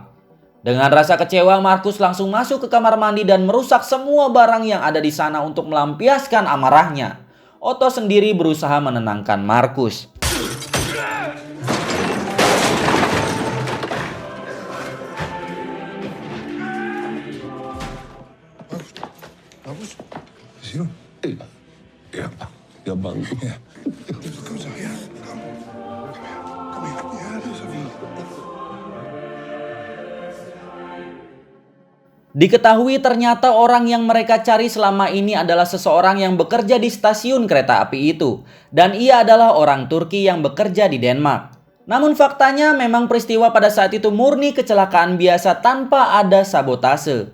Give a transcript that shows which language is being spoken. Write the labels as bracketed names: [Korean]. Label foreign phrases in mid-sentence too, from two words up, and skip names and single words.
[Indonesian] Dengan rasa kecewa, Markus langsung masuk ke kamar mandi dan merusak semua barang yang ada di sana untuk melampiaskan amarahnya. Otto sendiri berusaha menenangkan Markus. Markus? [Danish] Hvad siger du? Ja, bange. Ja. Kom så her. Kom. Kom her. Ja, det er så fint. [Indonesian] Diketahui ternyata orang yang mereka cari selama ini adalah seseorang yang bekerja di stasiun kereta api itu. Dan ia adalah orang Turki yang bekerja di Denmark. Namun faktanya memang peristiwa pada saat itu murni kecelakaan biasa tanpa ada sabotase.